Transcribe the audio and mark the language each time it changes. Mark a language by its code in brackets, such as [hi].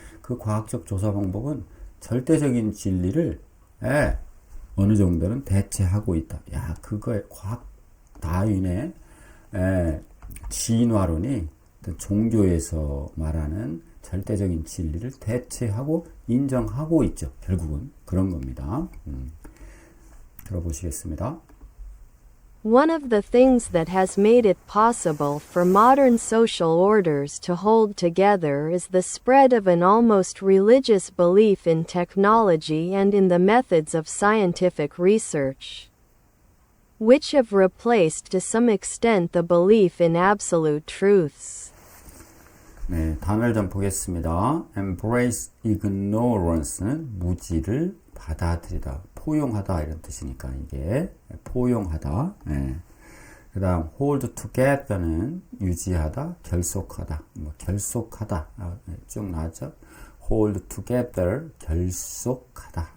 [ko] 그 과학적 조사 방법은 절대적인 진리를 어느 정도는 대체하고 있다. 그거의 과학 다윈의 진화론이 종교에서 말하는 절대적인 진리를 대체하고 인정하고 있죠. 결국은 그런 겁니다. 들어보시겠습니다. [en] One of the things that has made it possible for modern social orders to hold together is the spread of an almost religious belief in technology and in the methods of scientific research, which have replaced to some extent the belief in absolute truths. [ko] 네, 단어를 좀 보겠습니다. Embrace ignorance는 무지를 받아들이다, 포용하다 이런 뜻이니까 이게 포용하다. 예. 그 다음 hold together는 유지하다, 결속하다, 뭐 결속하다 쭉 나왔죠. hold together 결속하다.